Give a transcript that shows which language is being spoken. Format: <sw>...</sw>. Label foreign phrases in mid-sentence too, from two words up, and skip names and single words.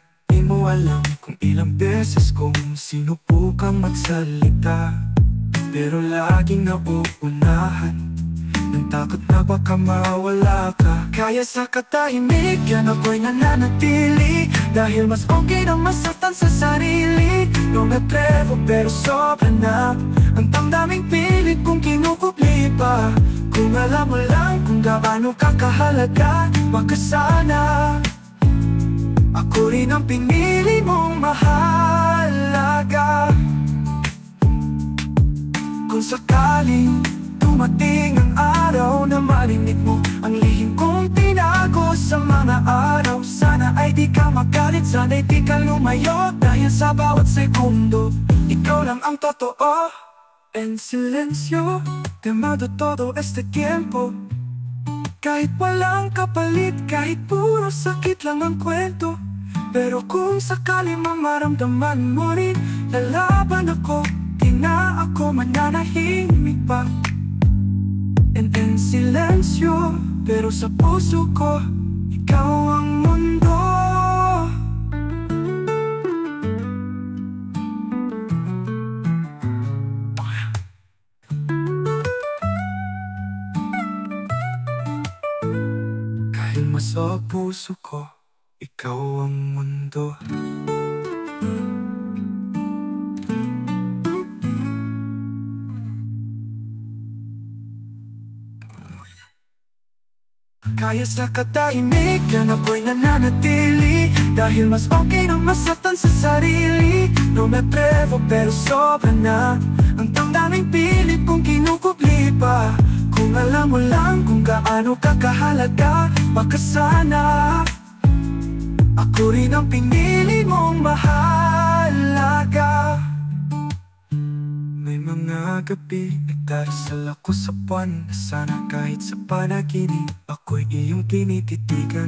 <tl>Di mo alam kung ilang beses kong sinubukang magsalita, pero laging nauunahan ng takot na baka mawala ka. Kaya sa katahimik yan ako'y nananatili, dahil mas okay na masaktan sa sarili.</tl> <es>No me atrevo</es> <tl>pero sobra na ang damdaming pilit kong kinukupli pa. Kung alam mo lang kung gaano kakahalaga, baka sana ako rin ang pinili mong mahalaga. Kung sakaling dumating ang araw na marinig mo ang lihim kong tinago sa mga araw, sana ay di ka magalit, sana ay di ka lumayo, dahil sa bawat segundo ikaw lang ang totoo.</tl> <es>En silencio te mando todo este tiempo,</es> <tl>kahit walang kapalit, kahit puro sakit lang ang kwento. Pero kung sakali mamaramdaman mo rin, lalaban ako, di na ako mananahimik pa.</tl> <es>En silencio,</es> <tl>pero sa puso ko, ikaw ang mundo. Kahit sa puso ko, ikaw ang mundo. Kaya sa katahimik yan ako'y nananatili, dahil mas okay na masaktan sa sarili.</tl> <es>No me atrevo</es> <tl>pero sobra na ang damdaming pilit kong kinukupli pa. Kung alam mo lang kung gaano kakahalaga, baka sana ako rin ang pinili mong mahalaga. May mga gabi nagdarasal ako sa buwan, na sana kahit sa panaginip ako'y iyong tinititigan.</tl>